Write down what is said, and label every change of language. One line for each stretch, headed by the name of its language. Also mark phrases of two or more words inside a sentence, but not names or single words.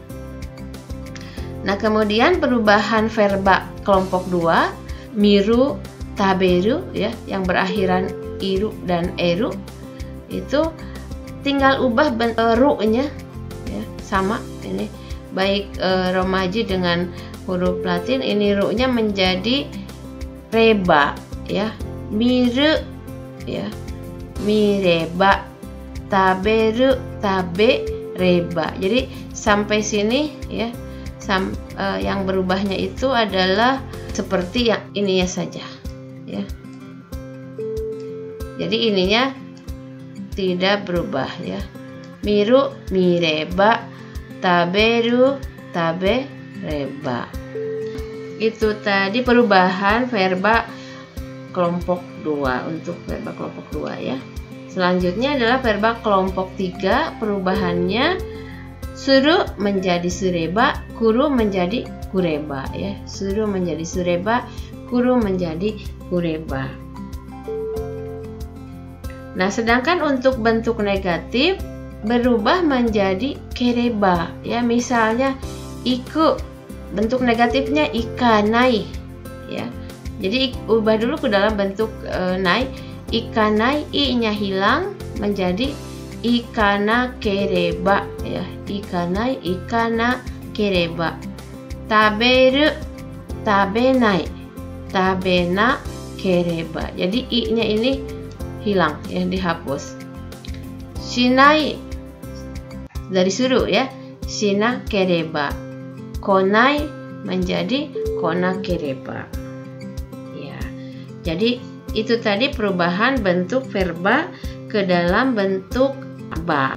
Indonesian: Nah, kemudian perubahan verba kelompok 2,
Japanese: 見る、食べる
Indonesian: ya, yang berakhiran iru dan eru, itu tinggal ubah ru-nya ya, sama ini baik romaji dengan huruf Latin, ini ru-nya menjadi reba ya. Miru ya, mireba. Taberu, tabe, reba. Jadi sampai sini ya. Yang berubahnya itu adalah seperti yang ininya saja ya. Jadi ininya tidak berubah ya.
Japanese: 見る、見れば.
Indonesian: Taberu, tabe, reba. Itu tadi perubahan verba kelompok 2 untuk verba kelompok 2 ya. Selanjutnya adalah verba kelompok 3, perubahannya suru menjadi sureba, kuru menjadi kureba ya. Suru menjadi sureba, kuru menjadi kureba. Nah, sedangkan untuk bentuk negatif berubah menjadi kereba ya. Misalnya iku, bentuk negatifnya ikanai ya. Jadi ubah dulu ke dalam bentuk nai. Ikanai, i-nya hilang menjadi ikana kereba ya.
Japanese: 行かない、行かなければ。食べる、食べない.
Indonesian: Tabena kereba. Jadi i-nya ini hilang ya, dihapus. Shinai. dari suruh ya. Shina kereba. Konai menjadi kona kereba. Ya. Jadi itu tadi perubahan bentuk verba ke dalam bentuk ba.